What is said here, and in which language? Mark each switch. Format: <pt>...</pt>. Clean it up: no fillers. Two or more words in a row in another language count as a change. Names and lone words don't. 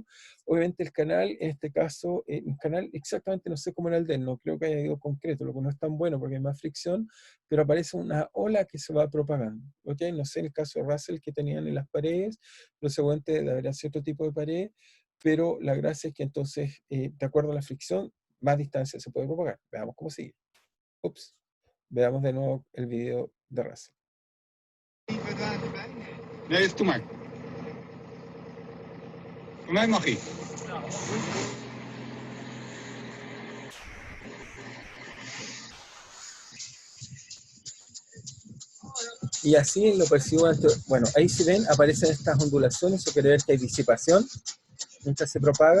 <es>Obviamente el canal, en este caso, el canal exactamente no sé cómo era el de él, no creo que haya ido concreto, lo que no es tan bueno porque hay más fricción, pero aparece una ola que se va propagando. ¿Ok? No sé en el caso de Russell que tenían en las paredes, lo seguramente habrá cierto tipo de pared, pero la gracia es que entonces, de acuerdo a la fricción, más distancia se puede propagar. Veamos cómo sigue. Ups. Veamos de nuevo el video de Russell.</es> <en>Nee, is too much.</en> <nl>Voor mij mag hij.</nl> <es>Y así lo percibo. Bueno, ahí si ven, aparecen estas ondulaciones, eso quiere decir que hay disipación mientras se propaga.</es>